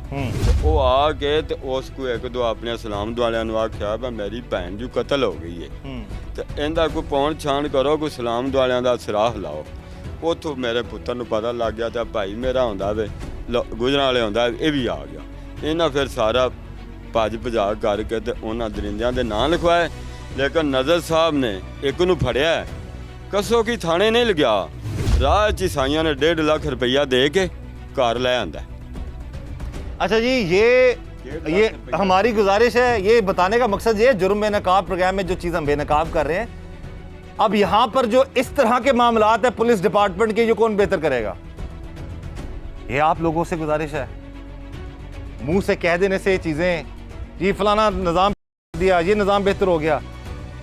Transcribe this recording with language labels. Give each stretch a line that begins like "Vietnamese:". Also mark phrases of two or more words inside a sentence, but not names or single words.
Punjabi: ਉਹ ਆ ਕੇ ਤੇ ਉਸ ਕੋ ਇੱਕ ਦੋ ਆਪਣੇ ਇਸਲਾਮ ਵਾਲਿਆਂ ਨੂੰ ਆਖਿਆ ਵੀ ਮੇਰੀ ਭੈਣ ਦੀ ਕਤਲ ਹੋ ਗਈ ਹੈ ਤੇ ਇਹਦਾ ਕੋਈ ਪੌਣ ਛਾਣ ਕਰੋ, ਕੋਈ ਇਸਲਾਮ ਵਾਲਿਆਂ ਦਾ ਸਰਾਹ ਲਾਓ। ਉੱਥੋਂ ਮੇਰੇ ਪੁੱਤਰ ਨੂੰ ਪਤਾ ਲੱਗ ਗਿਆ ਤੇ ਭਾਈ ਮੇਰਾ ਹੁੰਦਾ ਵੇ ਗੁਜਰਾਂ ਵਾਲੇ ਹੁੰਦਾ, ਇਹ ਵੀ ਆ ਗਿਆ। ਇਹਨਾਂ ਫਿਰ ਸਾਰਾ ਭੱਜ ਭਜਾ ਕਰਕੇ ਤੇ ਉਹਨਾਂ ਦਰਿੰਦਿਆਂ ਦੇ ਨਾਂ ਲਿਖਵਾਏ, ਲੇਕਿਨ ਨਜ਼ਰ ਸਾਹਿਬ ਨੇ ਇੱਕ ਨੂੰ ਫੜਿਆ, ਕਸੋ ਕੀ ਥਾਣੇ ਨਹੀਂ ਲਗਿਆ, ਰਾਹ ਚ ਈਸਾਈਆਂ ਨੇ 1.5 ਲਾਖ ਰੁਪਇਆ ਦੇ ਕੇ ਘਰ ਲੈ ਆਂਦਾ।
Urdu: اچھا جی، یہ ہماری گزارش ہے، یہ بتانے کا مقصد یہ جرم بے نقاب پروگرام میں جو چیز ہم بے نقاب کر رہے ہیں، اب یہاں پر جو اس طرح کے معاملات ہے
English: police department
Urdu: کے، یہ کون بہتر کرے گا? یہ آپ لوگوں سے گزارش ہے، منہ سے کہہ دینے سے چیزیں یہ فلانا نظام دیا، یہ نظام بہتر ہو گیا.